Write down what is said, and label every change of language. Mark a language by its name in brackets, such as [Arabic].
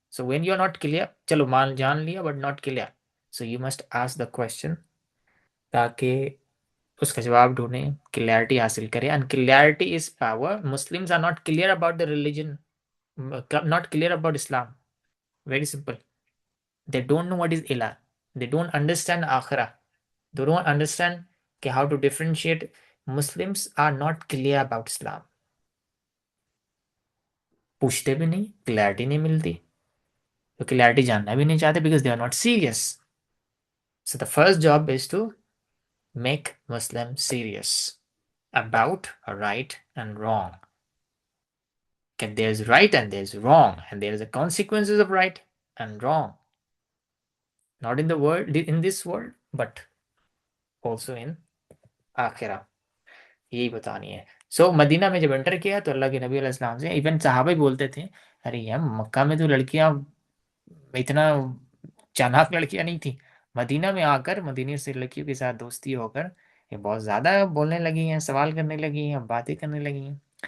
[English] so when you are not clear, [Hindi] चलो मान जान लिया [English] but not clear, so you must ask the question, [Hindi] ताकि उसका जवाब ढूंढें, क्लियरिटी हासिल करें। [English] And clarity is power. Muslims are not clear about the religion, not clear about Islam. Very simple. They don't know what is ilah. They don't understand akhirah. They don't understand how to differentiate. Muslims are not clear about Islam. [Hindi] पूछते भी नहीं, clarity नहीं मिलती, तो clarity जानना भी नहीं चाहते [English] because they are not serious. So the first job is to make Muslims serious about right and wrong. Okay, there's right and there's wrong, and there is the consequences of right and wrong. Not in the world, in this world, but also in akhirah. [Hindi] यही बतानी है। सो Medina में जब enter किया तो अल्लाह के नबी अलैहिस्सलाम से इवन सहाबा ही बोलते थे, अरे यार मक्का में तो लड़कियां इतना चालाक लड़कियां नहीं थी, मदीना में आकर मदीनी से लड़कियों के साथ दोस्ती होकर ये बहुत ज़्यादा बोलने लगी हैं, सवाल करने लगी हैं, बातें करने लगी हैं।